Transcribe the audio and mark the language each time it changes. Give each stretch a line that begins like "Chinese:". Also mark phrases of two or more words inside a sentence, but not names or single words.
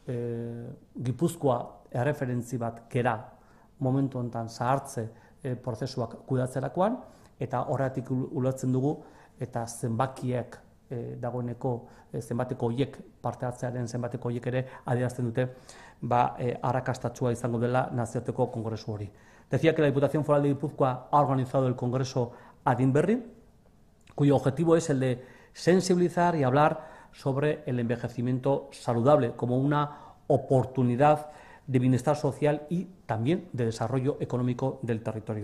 Basque: Gipuzkoa erreferentzi bat gera momentu honetan zahartze prozesuak kudeatzerakoan, eta horretik ulertzen dugu eta zenbakiek dagoeneko zenbateko horiek parte hartzearen zenbateko horiek ere adierazten dute arrakastatsua izango dela nazioarteko kongresu hori.
Spanish: Decía que la Diputación Foral de Guipúzcoa ha organizado el Congreso Adin Berri, cuyo objetivo es el de sensibilizar y hablar sobre el envejecimiento saludable como una oportunidad de bienestar social y también de desarrollo económico del territorio.